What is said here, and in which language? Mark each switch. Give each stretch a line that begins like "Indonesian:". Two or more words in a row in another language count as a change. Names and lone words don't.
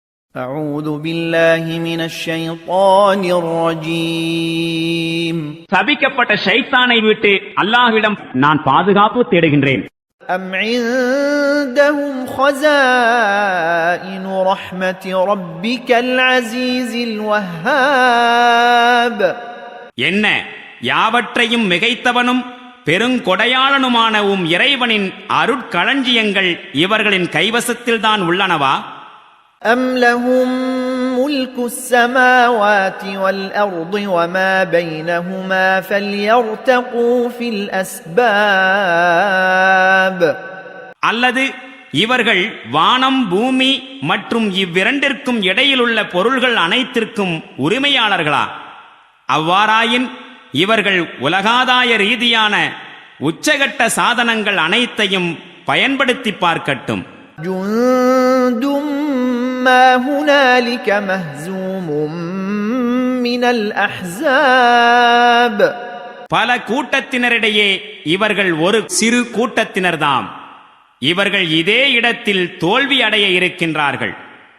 Arabic: أعوذ بالله من الشيطان الرجيم
Tamil: சபிக்கப்பட்ட ஷைத்தானை விட்டு அல்லாஹ்விடம் நான் பாதுகாப்பு தேடுகின்றேன்.
Arabic: أم عندهم خزائن رحمة ربك العزيز الوهاب
Tamil: என்ன யாவற்றையும் மிகைத்தவனும் பெருங்கொடையாளனுமான இறைவனின் அருட்களஞ்சியங்கள் இவர்களின் கைவசத்தில்தான் உள்ளனவா?
Arabic: أم لهم ملك السماوات والأرض وما بينهما فليرتقوا في الأسباب
Tamil: அல்லது இவர்கள் வானம் பூமி மற்றும் இவ்விரண்டிற்கும் இடையிலுள்ள பொருள்கள் அனைத்திற்கும் உரிமையாளர்களா? அவ்வாறாயின் இவர்கள் உலகாதாய ரீதியான உச்சகட்ட சாதனங்கள் அனைத்தையும் பயன்படுத்தி பார்க்கட்டும்.
Arabic: جند ما هنالك مهزوم من الأحزاب
Tamil: பல கூட்டத்தினரிடையே இவர்கள் ஒரு சிறு கூட்டத்தினர்தாம். இவர்கள் இதே இடத்தில் தோல்வி அடைய இருக்கின்றார்கள்.